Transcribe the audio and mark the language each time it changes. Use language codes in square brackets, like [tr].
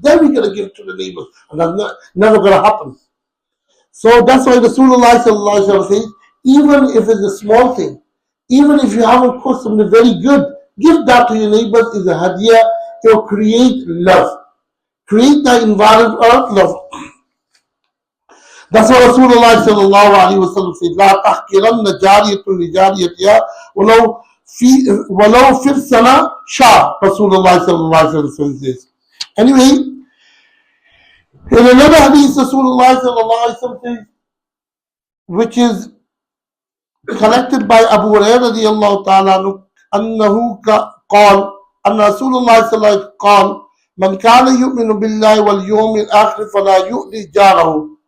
[en] Then we're gonna give to the neighbors, and that's never gonna happen. So that's why Rasulullah sallallahu alaihi wasallam says, even if it's a small thing, even if you haven't cooked something very good, give that to your neighbors is a hadiyah. It will create love. Create the environment of love. That's what Rasulullah sallallahu alaihi wasallam said. [ar] لا تحقرن جارية لجاريتها ولو في السنة شهر. [en] Rasulullah sallallahu alaihi wasallam says. Anyway, in another hadith, Rasulullah sallallahu alaihi wasallam says, which is collected by Abu Hurairah radiyallahu ta'ala anhu [ar] قال أن رسول الله صلى الله عليه وسلم قال من كان يؤمن بالله واليوم الآخر فلا يؤذي جاره.